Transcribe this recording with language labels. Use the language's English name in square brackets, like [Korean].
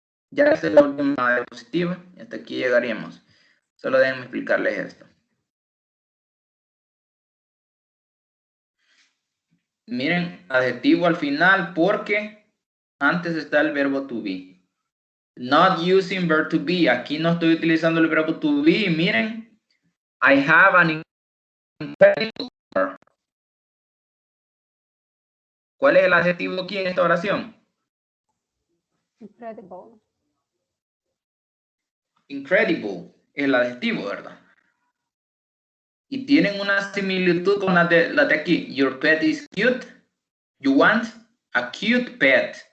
[Spanish] Ya es la última diapositiva. Hasta aquí llegaríamos. Solo déjenme explicarles esto. Miren, adjetivo al final porque antes está el verbo to be. [English] Not using verb to be. [Spanish] Aquí no estoy utilizando el verbo to be. [English] Miren, I have an incredible car. [Spanish] ¿Cuál es el adjetivo aquí en esta oración? [English] Incredible. [Spanish] Incredible es el adjetivo, ¿verdad? Y tienen una similitud con la de aquí. [English] Your pet is cute. You want a cute pet.